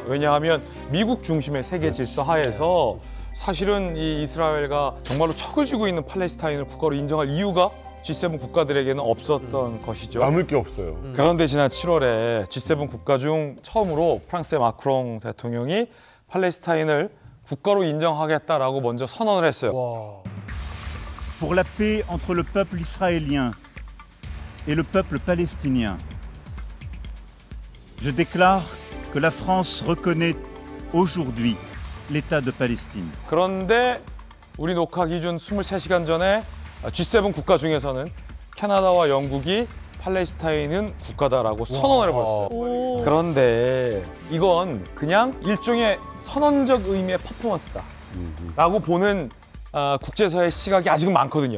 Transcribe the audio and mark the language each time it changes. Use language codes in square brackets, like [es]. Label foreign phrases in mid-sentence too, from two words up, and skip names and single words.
[ko] 왜냐하면 미국 중심의 세계 질서 하에서 사실은 이 이스라엘과 정말로 척을 쥐고 있는 팔레스타인을 국가로 인정할 이유가 G7 국가들에게는 없었던 것이죠. 남을 게 없어요. 그런데 지난 7월에 G7 국가 중 처음으로 프랑스의 마크롱 대통령이 팔레스타인을 국가로 인정하겠다라고 먼저 선언을 했어요. [fr] Pour la paix entre le peuple israélien et le peuple palestinien, je déclare que la France reconnaît aujourd'hui l'État de Palestine. [ko] 그런데 우리 녹화 기준 23시간 전에 G7 국가 중에서는 캐나다와 영국이 팔레스타인은 국가다라고 선언을 해버렸어요. 그런데 이건 그냥 일종의 선언적 의미의 퍼포먼스다 라고 보는 국제사회의 시각이 아직은 많거든요.